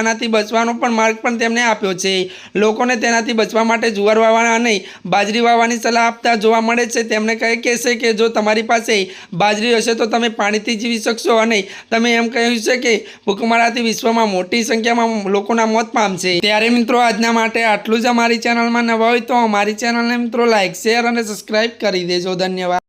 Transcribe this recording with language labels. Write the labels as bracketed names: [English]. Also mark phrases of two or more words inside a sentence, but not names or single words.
[Gujarati] આનાથી બચવાનો પણ માર્ગ પણ તેમણે આપ્યો છે। લોકોને તેનાથી બચવા માટે જુવાર વાવવાના અને બાજરી વાવવાની સલાહ આપતા જોવા મળે છે। તેમણે કહે કે જો તમારી પાસે બાજરી હશે તો તમે પાણીથી જીવી શકશો અને તમે એમ કહ્યું છે કે ભૂખમરાથી વિશ્વમાં મોટી સંખ્યામાં લોકોના મૌત પામશે। ત્યારે મિત્રો, આજના માટે आटલું જ। અમારી ચેનલમાં નવા હોય તો અમારી ચેનલને મિત્રો [English] like share [Gujarati] અને સબસ્क्राइब કરી દેજો। धन्यवाद।